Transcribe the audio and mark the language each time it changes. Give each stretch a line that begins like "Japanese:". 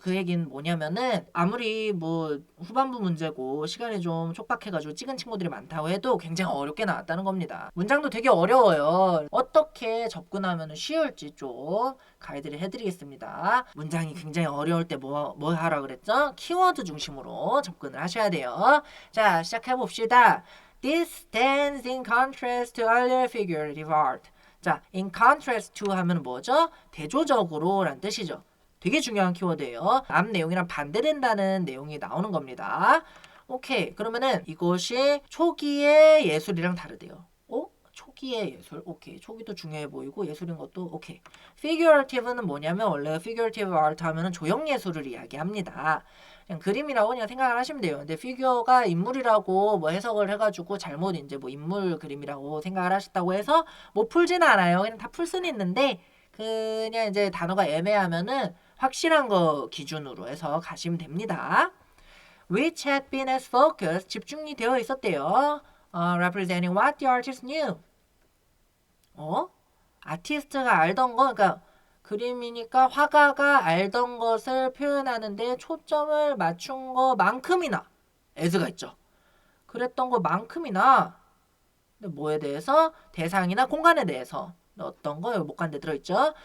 Korean: 그 얘기는 뭐냐면은 아무리 뭐 후반부 문제고 시간이 좀 촉박해가지고 찍은 친구들이 많다고 해도 굉장히 어렵게 나왔다는 겁니다. 문장도 되게 어려워요. 어떻게 접근하면 쉬울지 좀 가이드를 해드리겠습니다. 문장이 굉장히 어려울 때 뭐 하라 그랬죠? 키워드 중심으로 접근을 하셔야 돼요. 자, 시작해봅시다.
English: This stands in contrast to earlier figurative art.
Korean: 자,
English: in contrast to
Korean: 하면 뭐죠? 대조적으로 라는 뜻이죠. 되게 중요한 키워드예요. 앞 내용이랑 반대된다는 내용이 나오는 겁니다. 오케이. 그러면은 이것이 초기의 예술이랑 다르대요. 초기의 예술. 오케이. 초기도 중요해 보이고 예술인 것도 오케이. figurative는 뭐냐면 원래 figurative art 하면은 조형 예술을 이야기합니다. 그냥 그림이라고 그냥 생각을 하시면 돼요. 근데 피규어가 인물이라고 뭐 해석을 해가지고 잘못 이제 뭐 인물 그림이라고 생각을 하셨다고 해서 뭐 풀지는 않아요. 그냥 다 풀 수는 있는데 그냥 이제 단어가 애매하면은 확실한 거 기준으로 해서 가시면 됩니다.
English: Which had been as focused
Korean: 집중이 되어 있었대요.
English: Representing what the artist knew.
Korean: 아티스트가 알던 거, 그러니까 그림이니까 화가가 알던 것을 표현하는데 초점을 맞춘 것만큼이나 as가 있죠. 그랬던 것만큼이나 근데 뭐에 대해서 대상이나 공간에 대해서 어떤 거 여기 목간데 들어있죠.